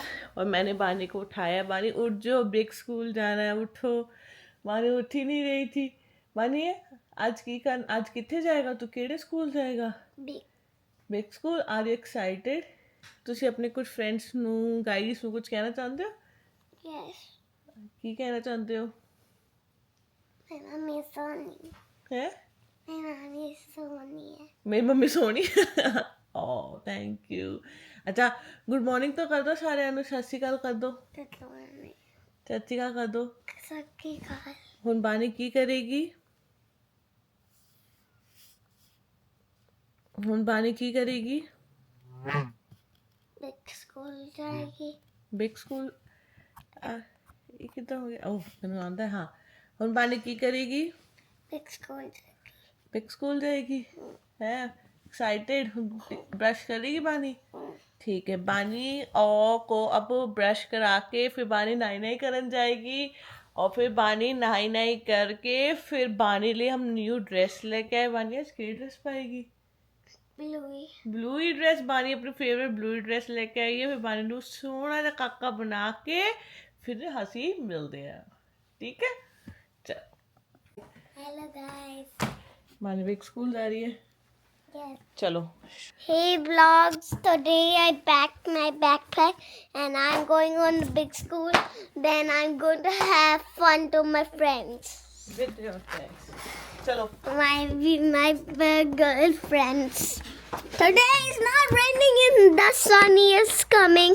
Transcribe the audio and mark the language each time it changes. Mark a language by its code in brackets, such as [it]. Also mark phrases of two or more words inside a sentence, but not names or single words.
[hi] और मैंने बानी को उठाया, बानी उठ जो, [en] break school [hi] जाना है, उठो। बानी उठ ही नहीं रही थी। बानी आज कितने जाएगा तू? केड़े स्कूल जाएगा? [en] break school. are you excited? [pa] ਤੁਸੀਂ ਆਪਣੇ ਕੁਝ ਫਰੈਂड्स ਨੂੰ, ਗਾਈਸ ਨੂੰ ਕੁਝ ਕਹਿਣਾ ਚਾਹੁੰਦੇ ਹੋ? [en] Yes. [pa] ਕੀ ਕਹਿਣਾ ਚਾਹੁੰਦੇ ਹੋ? [en] My mommy is Sony. ਹੈ My mommy is Sony. [pa] ਮੇਰੀ ਮੰਮੀ ਸੋਹਣੀ। ਓ [en] thank you. [pa] ਅੱਛਾ, [en] good morning [pa] ਤਾਂ ਕਰ ਦੋ ਸਾਰਿਆਂ ਨੂੰ, ਸਤਿ ਸ਼੍ਰੀ ਅਕਾਲ ਕਰ ਦੋ। [en] That's the one. [pa] ਸਤਿ ਸ਼੍ਰੀ ਅਕਾਲ ਕਰ ਦੋ। ਸਕੀ ਕਾਲ. ਹੁਣ ਬਾਣੀ ਕੀ ਕਰੇਗੀ? ਹੁਣ ਬਾਣੀ ਕੀ ਕਰੇਗੀ? [en] Big school [hi] जाएगी. [en] big school. [pa] ਇਹ ਕਿੱਦਾਂ ਹੋ ਗਿਆ? ਓਹ ਮੈਨੂੰ ਆਉਂਦਾ ਹੈ। ਹਾਂ, ਹੁਣ ਬਾਣੀ ਕੀ ਕਰੇਗੀ? [en] Big school [hi] जाएगी. [en] big school [hi] जाएगी है? एक्साइटेड? ब्रश करेगी बानी? ठीक है। बानी को अब ब्रश करा के फिर बानी नहाई नहाई करन जाएगी। और फिर बानी नहाई नहाई करके फिर बानी लिए हम [en] new dress [hi] लेके आए। बानी आज की ड्रेस पाएगी? ब्लू ही ड्रेस। बानी अपनी [en] favorite blue [hi] ही ड्रेस लेके आई है। फिर बानी नू सोहना सा काका बना के फिर हसी मिलते हैं, ठीक है? चल, [en] Hello guys. [hi] बानी [en] big school [hi] जा रही है। [en] Yes. [hi] चलो। [en] Hey vlogs. Today I packed my backpack and I'm going on the big school. Then I'm going to have fun to my friends. With your friends. चलो। My girlfriends. Today is not raining and the sun is coming.